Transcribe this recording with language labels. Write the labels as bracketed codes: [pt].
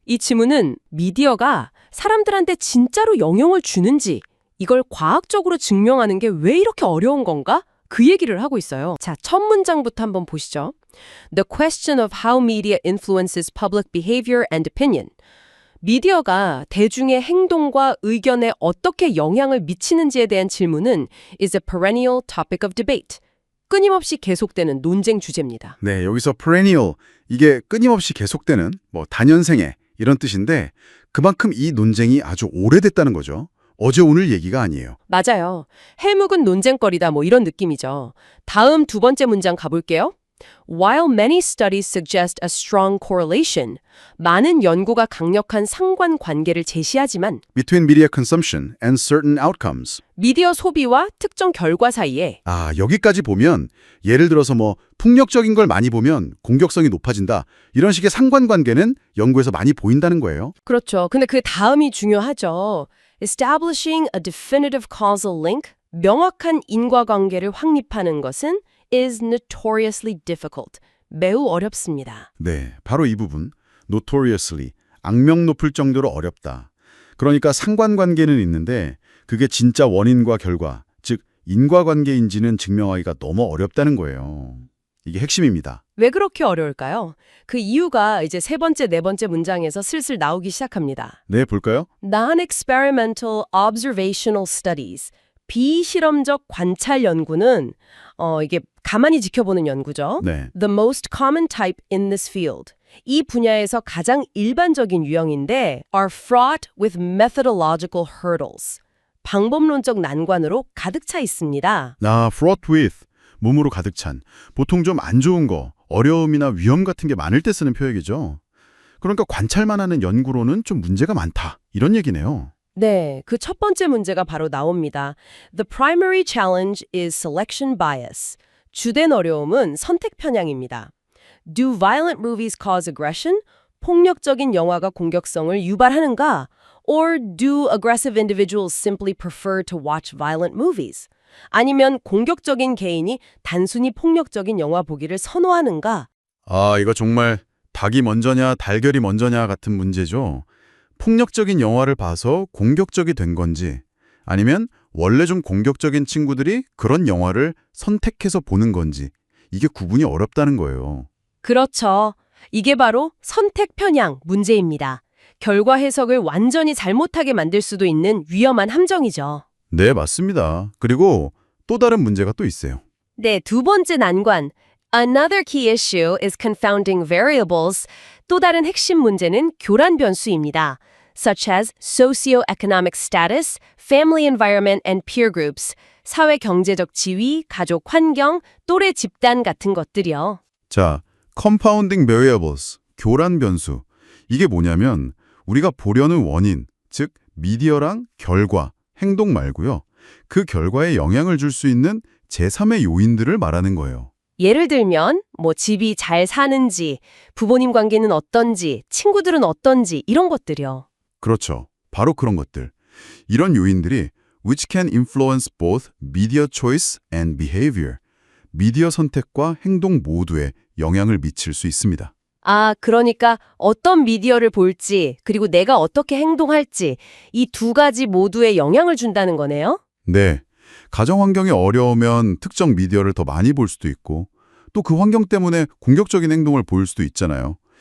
[ko] 이 지문은 미디어가 사람들한테 진짜로 영향을 주는지 이걸 과학적으로 증명하는 게 왜 이렇게 어려운 건가? 그 얘기를 하고 있어요. 자, 첫 문장부터 한번 보시죠. [en] The question of how media influences public behavior and opinion. [ko] 미디어가 대중의 행동과 의견에 어떻게 영향을 미치는지에 대한 질문은 [en] is a perennial topic of debate. [ko] 끊임없이 계속되는 논쟁 주제입니다. 네, 여기서 perennial, 이게 끊임없이 계속되는 다년생애 이런 뜻인데 그만큼 이 논쟁이 아주 오래됐다는 거죠. 어제 오늘 얘기가 아니에요. 맞아요. 해묵은 논쟁거리다 이런 느낌이죠. 다음 두 번째 문장 가볼게요. [en] While many studies suggest a strong correlation, [ko] 많은 연구가 강력한 상관관계를 제시하지만 [en] Between media consumption and certain outcomes. [ko] 미디어 소비와 특정 결과 사이에 여기까지 보면 예를 들어서 폭력적인 걸 많이 보면 공격성이 높아진다. 이런 식의 상관관계는 연구에서 많이 보인다는 거예요. 그렇죠. 근데 그 다음이 중요하죠. [en] Establishing a definitive causal link, [ko] 명확한 인과관계를 확립하는 것은 [en] is notoriously difficult. [ko] 매우 어렵습니다. 네, 바로 이 부분. notoriously, 악명 높을 정도로 어렵다. 그러니까 상관관계는 있는데 그게 진짜 원인과 결과, 즉 인과관계인지는 증명하기가 너무 어렵다는 거예요. 이게 핵심입니다. 왜 그렇게 어려울까요? 그 이유가 이제 세 번째, 네 번째 문장에서 슬슬 나오기 시작합니다. 네, 볼까요? [en] Non-experimental observational studies, [ko] 비실험적 관찰 연구는 이게 가만히 지켜보는 연구죠. 네. [en] The most common type in this field. [ko] 이 분야에서 가장 일반적인 유형인데 [en] are fraught with methodological hurdles. [ko] 방법론적 난관으로 가득 차 있습니다. fraught with, 몸으로 가득 찬. 보통 좀 안 좋은 거, 어려움이나 위험 같은 게 많을 때 쓰는 표현이죠. 그러니까 관찰만 하는 연구로는 좀 문제가 많다. 이런 얘기네요. 네, 그 첫 번째 문제가 바로 나옵니다. [en] The primary challenge is selection bias. [ko] 주된 어려움은 선택 편향입니다. [en] Do violent movies cause aggression? [ko] 폭력적인 영화가 공격성을 유발하는가? [en] Or do aggressive individuals simply prefer to watch violent movies? [ko] 아니면 공격적인 개인이 단순히 폭력적인 영화 보기를 선호하는가? 이거 정말 닭이 먼저냐 달걀이 먼저냐 같은 문제죠. 폭력적인 영화를 봐서 공격적이 된 건지 아니면 원래 좀 공격적인 친구들이 그런 영화를 선택해서 보는 건지 이게 구분이 어렵다는 거예요. 그렇죠. 이게 바로 선택 편향 문제입니다. 결과 해석을 완전히 잘못하게 만들 수도 있는 위험한 함정이죠. 네, 맞습니다. 그리고 또 다른 문제가 또 있어요. 네, 두 번째 난관. [en] Another key issue is confounding variables. [ko] 또 다른 핵심 문제는 교란 변수입니다. [en] Such as socioeconomic status, family environment and peer groups. [ko] 사회 경제적 지위, 가족 환경, 또래 집단 같은 것들이요. 자, confounding variables, 교란 변수. 이게 뭐냐면 우리가 보려는 원인, 즉 미디어랑 결과, 행동 말고요. 그 결과에 영향을 줄 수 있는 제3의 요인들을 말하는 거예요. 예를 들면 집이 잘 사는지, 부모님 관계는 어떤지, 친구들은 어떤지 이런 것들이요. 그렇죠. 바로 그런 것들. 이런 요인들이 [en] which can influence both media choice and behavior. [ko] 미디어 선택과 행동 모두에 영향을 미칠 수 있습니다. 그러니까 어떤 미디어를 볼지, 그리고 내가 어떻게 행동할지 이 두 가지 모두에 영향을 준다는 거네요? 네. 가정 환경이 어려우면 특정 미디어를 더 많이 볼 수도 있고 또 그 환경 때문에 공격적인 행동을 보일 수도 있잖아요.